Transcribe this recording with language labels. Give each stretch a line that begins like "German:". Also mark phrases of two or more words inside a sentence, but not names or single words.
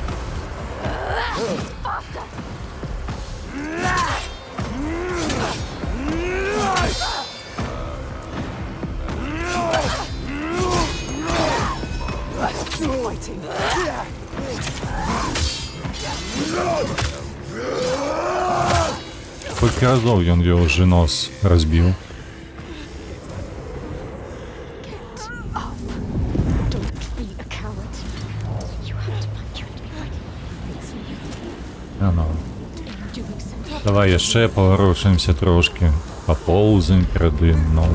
English: Faster! Fighting!
Russian: Сколько разов он ее уже нос разбил?
Ukrainian: Давай ще поворушимося трошки, поползаємо перед ним, ну...